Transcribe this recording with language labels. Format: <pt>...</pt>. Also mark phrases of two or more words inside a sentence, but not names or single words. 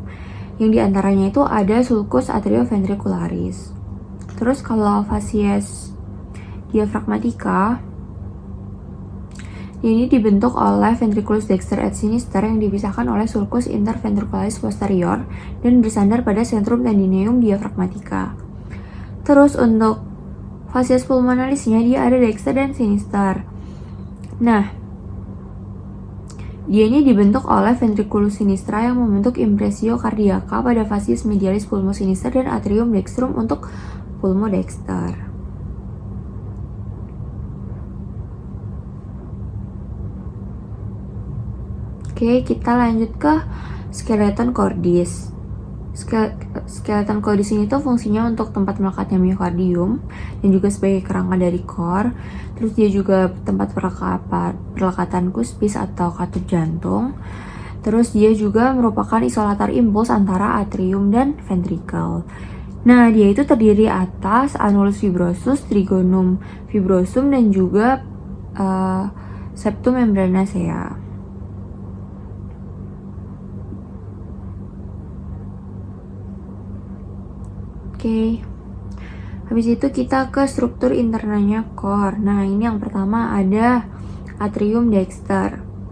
<id>Yang diantaranya itu ada</id> <la>sulcus atrioventricularis.</la> <id>Terus kalau</id> <la>fasies diaphragmatica</la> <id>ini dibentuk oleh</id> <la>ventriculus dexter et sinister</la> <id>yang dipisahkan oleh</id> <la>sulcus interventricularis posterior</la> <id>dan bersandar pada</id> <la>centrum tendineum diaphragmatica.</la> <id>Terus untuk fasies pulmonalisnya dia ada dexter dan sinister. Nah, dia ini dibentuk oleh</id> <la>ventriculus sinistra</la> <id>yang membentuk</id> <la>impressio cardiaca</la> <id>pada</id> <la>fasies medialis pulmo sinister</la> <id>dan</id> <la>atrium dextrum</la> <id>untuk</id> <la>pulmo dexter.</la> <id>Oke, kita lanjut ke</id> <la>skeleton cordis. Skeleton cordis</la> <id>ini tuh fungsinya untuk tempat melekatnya miokardium dan juga sebagai kerangka dari core. Terus dia juga tempat perlekatan kuspis atau katup jantung. Terus dia juga merupakan isolator impuls antara atrium dan ventricle. Nah, dia itu terdiri atas</id> <la>annulus fibrosus, trigonum fibrosum,</la> <id>dan juga</id> <la>septum membranacea.</la> <id>Oke, habis itu kita ke struktur internanya core. Nah, ini yang pertama ada</id> <la>atrium dexter.</la>